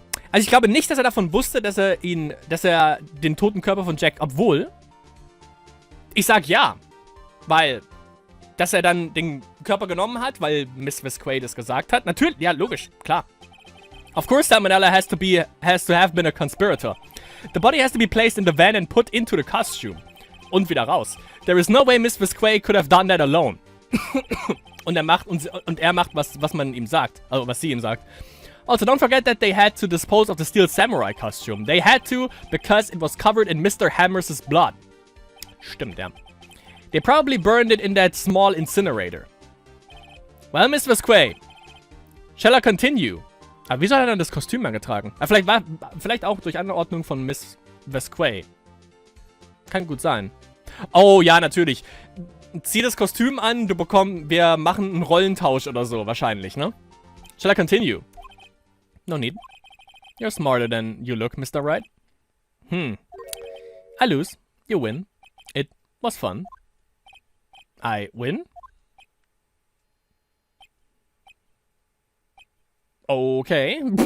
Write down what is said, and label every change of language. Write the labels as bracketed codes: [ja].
[de] Also ich glaube nicht, dass er davon wusste, dass er den toten Körper von Jack, obwohl, ich sag ja, weil, dass er dann den Körper genommen hat, weil Miss Visquay das gesagt hat. Natürlich, ja, logisch, klar. [en] Of course, Salmonella has to have been a conspirator. The body has to be placed in the van and put into the costume. [de] Und wieder raus. [en] There is no way Miss Visquay could have done that alone. [de] Und er macht, was man ihm sagt. Also, was sie ihm sagt. [en] Also, don't forget that they had to dispose of the steel samurai costume. They had to, because it was covered in Mr. Hammers' blood. [de] Stimmt, ja. [en] They probably burned it in that small incinerator. Well, Miss Visquay, shall I continue? [de] Aber wieso hat er dann das Kostüm angetragen? Vielleicht auch durch Anordnung von Miss Visquay. Kann gut sein. Oh, ja, natürlich. Zieh das Kostüm an, wir machen einen Rollentausch oder so, wahrscheinlich, ne? [en] Shall I continue? No need. You're smarter than you look, Mr. Wright. I lose. You win. It was fun. I win? Okay.